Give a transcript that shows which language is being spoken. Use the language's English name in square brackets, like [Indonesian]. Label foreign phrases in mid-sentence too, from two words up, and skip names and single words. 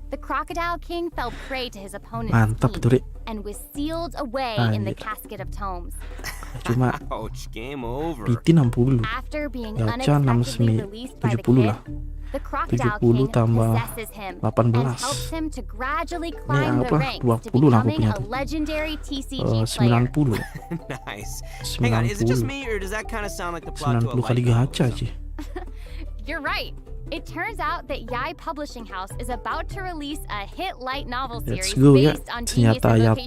[English] the Crocodile King fell prey to his opponent's [Indonesian] Mantap tuh, [English] team Ri. and was sealed away in the casket of tomes. [Indonesian] Cuma [English] Ouch, game over. PT 60. After being Gacha unexpectedly released by the [Indonesian] 70 lah. [English] kid, the Crocodile 70 King [Indonesian] tambah [English] possesses him 18. and helps him to gradually climb the [Indonesian] apa? [English] ranks to [Indonesian] 20 lah aku [English] becoming [Indonesian] punya [English] a [Indonesian] tuh. [English] legendary TCG player. 90. Nice. Hang on, is it just 90. me or does that kind of sound like the plot to a [Indonesian] 90 kali [English] light novel or gacha something? [Indonesian] sih. [English] You're right. It turns out that Yai Publishing House is about to release a hit light novel Let's series go, ya. based on Genius Senjata Ayatu